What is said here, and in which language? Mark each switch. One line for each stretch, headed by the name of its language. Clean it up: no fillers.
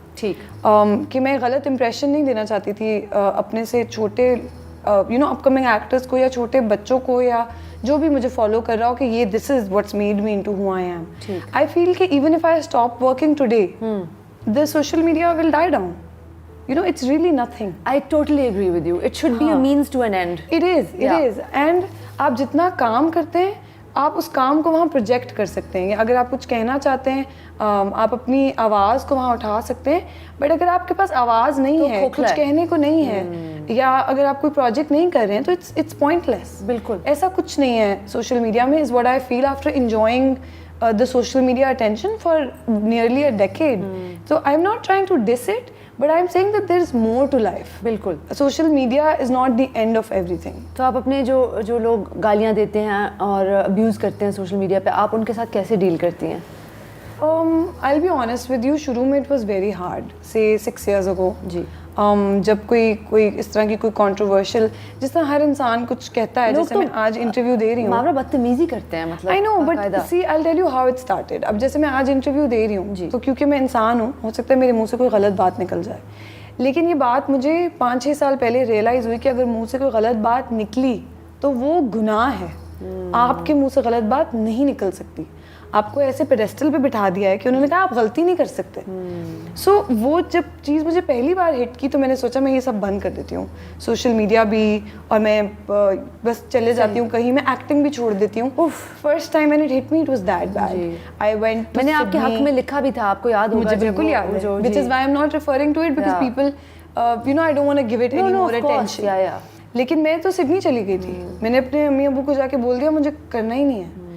Urdu: ٹھیک کہ میں غلط امپریشن نہیں دینا چاہتی تھی اپنے سے چھوٹے you know up coming actress کو یا چھوٹے بچوں کو یا جو بھی مجھے فالو کر رہا ہو کہ یہ
English: This is what's made me into who I am. I feel کہ even if I stop working today the social media will die down. You know, it's really nothing. I totally agree with you. It should be a means to an end. It is. And
Urdu: آپ جتنا کام کرتے ہیں آپ اس کام کو وہاں project کر سکتے ہیں. اگر آپ کچھ کہنا چاہتے ہیں آپ اپنی آواز کو وہاں اٹھا سکتے ہیں, بٹ اگر آپ کے پاس آواز نہیں ہے, کچھ کہنے کو نہیں ہے, یا اگر آپ کوئی پروجیکٹ نہیں کر رہے ہیں تو
English: It's pointless.
Urdu: بالکل ایسا کچھ نہیں ہے سوشل میڈیا میں,
English: Is what I feel after enjoying the social media attention for nearly a decade. So I'm not trying to diss it, but I'm saying that there is more to life.
Urdu: بالکل
English: social media is not the end of everything.
Urdu: تو آپ اپنے جو لوگ گالیاں دیتے ہیں اور ابیوز کرتے ہیں سوشل میڈیا پہ, آپ ان کے ساتھ کیسے ڈیل کرتی ہیں؟
English: I'll be honest with you, شروع میں it was very hard, say 6 years ago.
Urdu: جی جب کوئی اس طرح کی کوئی کنٹروورشل, جس طرح ہر انسان کچھ کہتا ہے, جیسے میں آج انٹرویو دے رہی ہوں, ماورا بدتمیزی کرتے ہیں مطلب.
English: I know, but see, I'll tell you how it started.
Urdu: اب جیسے میں آج انٹرویو دے رہی ہوں تو کیونکہ میں انسان ہوں, ہو سکتا ہے میرے منہ سے کوئی غلط بات نکل جائے, لیکن یہ بات مجھے 5-6 سال پہلے ریئلائز ہوئی کہ اگر منہ سے کوئی غلط بات نکلی تو وہ گناہ ہے. آپ کے منہ سے غلط بات نہیں نکل سکتی. آپ کو ایسے پیڈسٹل پہ بٹھا دیا ہے کہ انہوں نے کہا آپ غلطی نہیں کر سکتے. سو وہ جب چیز مجھے پہلی بار ہٹ کی تو میں نے سوچا میں یہ سب بند کر دیتی ہوں, سوشل میڈیا بھی, اور میں بس چلے جاتی ہوں کہیں, میں ایکٹنگ بھی چھوڑ دیتی ہوں.
English: First time when it hit me it was that bad. I went to
Urdu: میں نے آپ کے حق میں لکھا بھی تھا, آپ کو یاد ہوگا. مجھے بالکل یاد ہے,
English: which is why I'm not referring to it because people you know I don't want to give it any more attention.
Urdu: لیکن میں تو سڈنی چلی گئی تھی, میں نے اپنے امی ابو کو جا کے بول دیا مجھے کرنا ہی نہیں ہے.